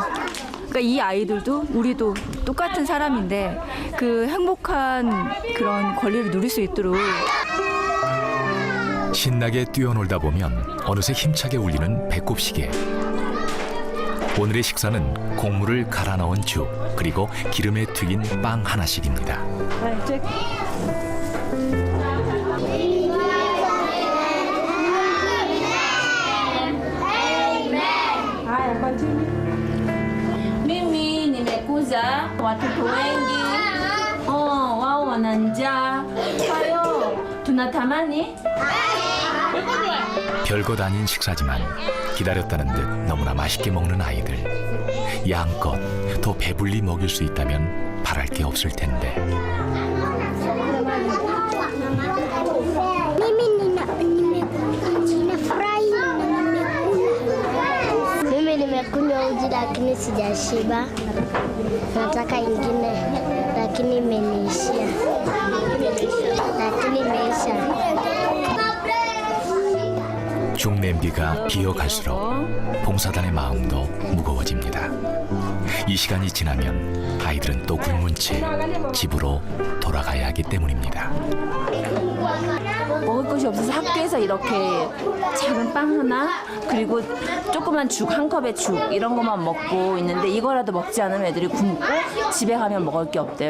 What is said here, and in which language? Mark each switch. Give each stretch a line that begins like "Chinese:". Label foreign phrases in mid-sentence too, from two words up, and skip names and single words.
Korean: 그러니까 이 아이들도 우리도 똑같은 사람인데 그 행복한 그런 권리를 누릴 수 있도록 신나게 뛰어놀다 보면 어느새 힘차게 울리는 배꼽시계. 오늘의 식사는 곡물을 갈아 넣은 죽 그리고 기름에 튀긴 빵 하나씩입니다.
Swahili: Mimi nimekuja watoto wengi wao wana njaa, kwa hiyo tunatamani
Korean: 별것 아닌 식사지만 기다렸다는 듯 너무나 맛있게 먹는 아이들. 양껏 더 배불리 먹일 수 있다면 바랄 게 없을 텐데.
Swahili: Mimi nimekunywa uji lakini sijashiba. Nataka ingine lakini imeniishia. Lakini imeisha.
Korean: 죽 냄비가 비어갈수록 봉사단의 마음도 무거워집니다. 이 시간이 지나면 아이들은 또 굶은 채 집으로 돌아가야 하기 때문입니다. 먹을 것이 없어서 학교에서 이렇게 작은 빵 하나 그리고 조그만 죽 한 컵에 죽 이런 것만 먹고 있는데 이거라도 먹지 않으면 애들이 굶고 집에 가면 먹을 게 없대요.